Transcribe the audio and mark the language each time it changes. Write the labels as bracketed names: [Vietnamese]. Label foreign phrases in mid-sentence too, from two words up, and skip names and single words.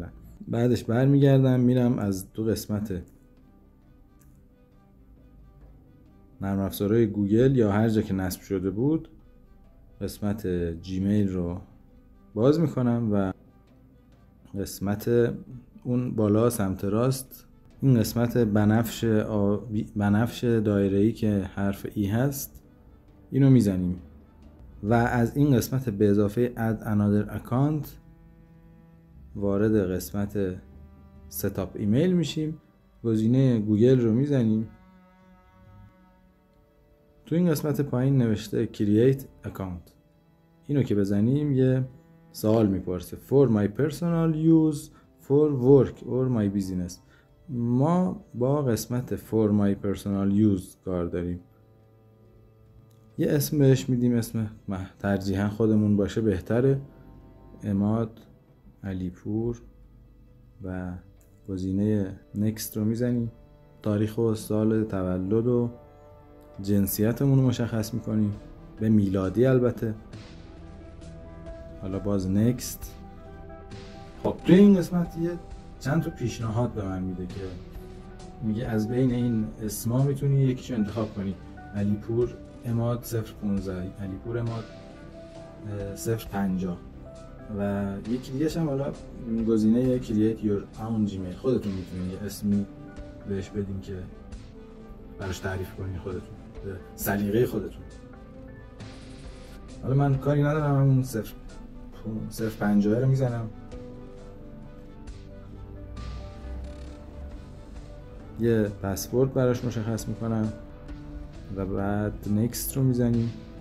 [Persian] بعدش برمیگردم میرم از 2 قسمت نرم افزارهای گوگل یا هر جا که نصب شده بود قسمت جیمیل رو باز میکنم و قسمت اون بالا سمت راست این قسمت بنفش دایره‌ای که حرف ای هست اینو میزنیم و از این قسمت به اضافه [English] add another account [Persian] وارد قسمت ستاپ ایمیل میشیم. گزینه گوگل رو میزنیم. تو این قسمت پایین نوشته [English] create account. [Persian] اینو که بزنیم یه سوال میپرسه [English] for my personal use for work or my business. [Persian] ما با قسمت [English] for my personal use [Persian] کار داریم. یه اسم بهش میدیم، اسم ترجیحاً خودمون باشه بهتره. عماد علیپور و گزینه next رو میزنیم. تاریخ و سال تولد و جنسیتمون رو مشخص میکنیم به میلادی البته. حالا باز next. خب توی این قسمت یه چند تا پیشنهاد به من میده که میگه از بین این اسما میتونی یکیشو انتخاب کنی. علیپور عماد 015 علیپور عماد 050 و یکی دیگه هم حالا گزینه [English] create your own gmail. [Persian] خودتون میتونید یه اسمی بهش بدین که براش تعریف کنین خودتون به سلیقه خودتون. حالا من کاری ندارم، همون 050 رو میزنم. یه پسورد براش مشخص میکنم و بعد next رو میزنیم.